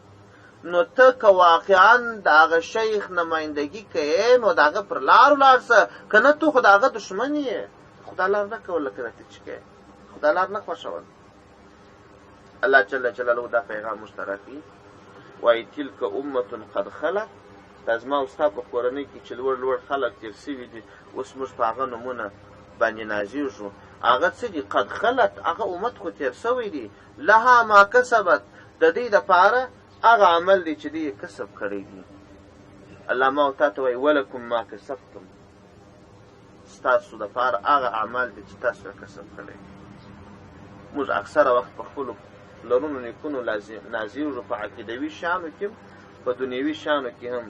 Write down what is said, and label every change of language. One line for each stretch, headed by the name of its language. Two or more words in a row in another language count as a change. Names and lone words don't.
Pashto: نو ته که واقعا د هغه شیخ نمایندګي کوې، نو د هغه پر لار ولاړ سه، که نه ته خو د هغه دښمن یې. خو دا لار نه کول لکه راته چې کوې، خو دا لار نه خوښول. الله جل جلاله دا پیغام موږ ته راکوي، وایي
Arabic: تلک امة قد خلت.
Pashto: دا زما او ستا په کورنۍ کې چې لوړ لوړ خلک تېر سوي دي، اوس موږ په هغه نومونه باندې نازېږو. هغه څه دي؟
Arabic: قد خلت،
Pashto: هغه امت خو تېر سوی دي.
Arabic: لها ما کسبت،
Pashto: د دې دپاره هغه عمل دی چې دوی یې کسب کړی دي. الله ما او تا ته وایي
Arabic: ولکم ما کسبتم،
Pashto: ستاسو دپاره هغه اعمال دي چې تاسو یې کسب کړی. موږ اکثره وخت په خپلو پلرونو نیکونو نازېږو، په عقیدوي شیانو کې هم، په دنیوي شیانو کې هم.